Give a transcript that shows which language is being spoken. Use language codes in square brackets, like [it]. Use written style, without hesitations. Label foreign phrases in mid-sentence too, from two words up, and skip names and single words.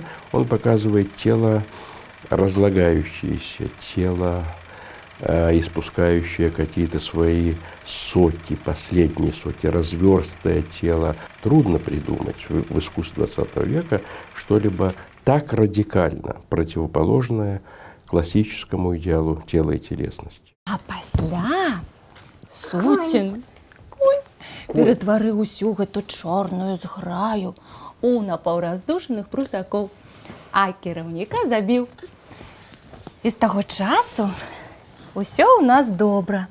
[ru] Он показывает тело разлагающееся, тело, испускающее какие-то свои соки, последние соки, разверстое тело. Трудно придумать в искусстве XX века что-либо так радикально противоположное классическому идеалу тела и телесности. [be] А пасля Суцін, ператварыў усю гэту чорную зграю у напаўраздушаных прусакоў, а кіраўніка забіў. І з таго часу усё ў нас добра.